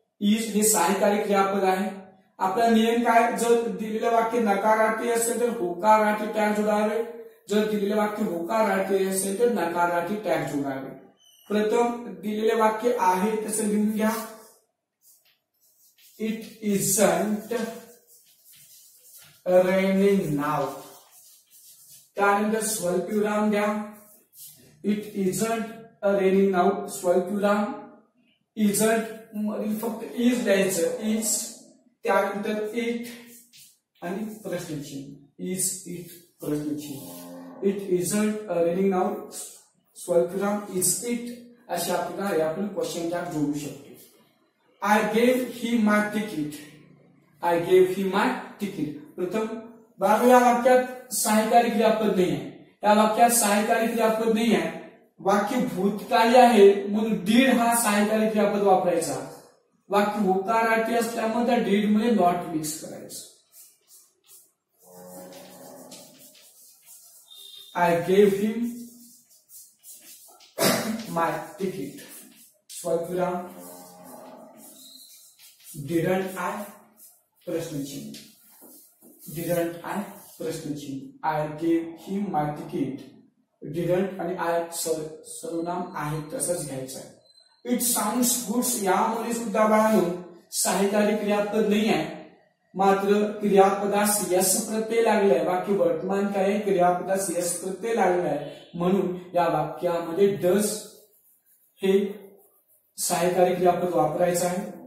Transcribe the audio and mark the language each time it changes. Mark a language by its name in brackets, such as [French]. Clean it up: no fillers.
[Marathi] Is हे सहाय्यकारी क्रियापद आहे। आपला नियम काय, जर दिलेले वाक्य नकारार्थी असेल तर होकारार्थी टॅग जोडावे, जर दिलेले वाक्य होकारार्थी असेल तर नकारार्थी टॅग जोडावे। प्रथम दिलेले वाक्य आहे तसं लिहून घ्या। [English] it isn't raining now, [Marathi] त्यानंतर स्वल्पविराम द्या। [English] It isn't raining now, स्वल्पविराम। [Marathi] इजंट मधील फक्त इज द्यायचं, इज, त्यानंतर इट आणि प्रश्नचिन्ह, इज इट प्रश्नचिन्ह। [English] it isn't raining now, [Marathi] स्वल्पविराम, [English] is it, [Marathi] अशा प्रकारे आपण क्वेश्चन टॅग जोडू शकतो। [English] I gave he my ticket, I gave he my ticket. [Marathi] प्रथम बाबू या वाक्यात सहाय्यकारी क्रियापद नाही आहे, या वाक्यात सहाय्यकारी क्रियापद नाही आहे, वाक्य भूतकाळी आहे म्हणून डीड हा सहाय्यकारी क्रियापद वापरायचा। वाक्य होकारार्थी असल्यामुळे त्या डीड मध्ये नॉट मिक्स करायचं। [English] I gave him my ticket, स्वल्पविराम, didn't I, प्रश्नचिन्ह, didn't I, प्रश्नचिन्ह। I gave him my ticket, [Marathi] didn't आणि आय सर्वनाम आहे तसंच घ्यायचं आहे। [English] it sounds good [Marathi] यामध्ये सुद्धा बाळांनो सहाय्यकारी क्रियापद नाही आहे, मात्र क्रियापदास यस प्रत्यय लागलाय। वाक्य वर्तमान काय आहे, क्रियापदास यस प्रत्यय लागलाय, म्हणून या वाक्यामध्ये डज हे सहाय्यकारी क्रियापद वापरायचं आहे।